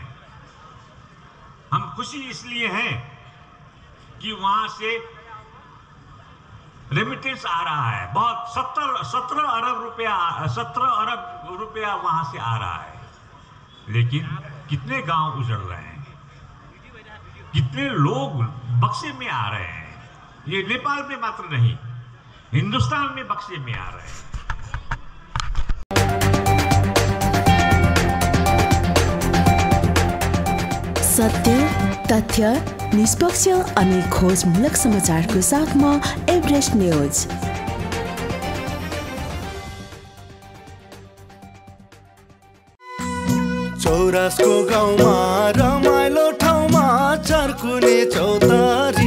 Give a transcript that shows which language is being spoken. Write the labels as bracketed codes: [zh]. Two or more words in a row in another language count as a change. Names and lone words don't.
[hi] हम खुशी इसलिए हैं कि वहां से रेमिटेंस आ रहा है, बहुत 17 अरब रुपया वहां से आ रहा है। लेकिन कितने गांव उजड़ रहे हैं, कितने लोग बक्से में आ रहे हैं। ये नेपाल में मात्र नहीं, हिंदुस्तान में बक्से में आ रहे हैं। [ne] सत्य, तथ्य, निष्पक्ष अनि खोजमूलक समाचारको साथमा एभरेस्ट न्यूज। चौरासको गाउँमा रमाइलो ठाउँमा चर्कुने चौतारी।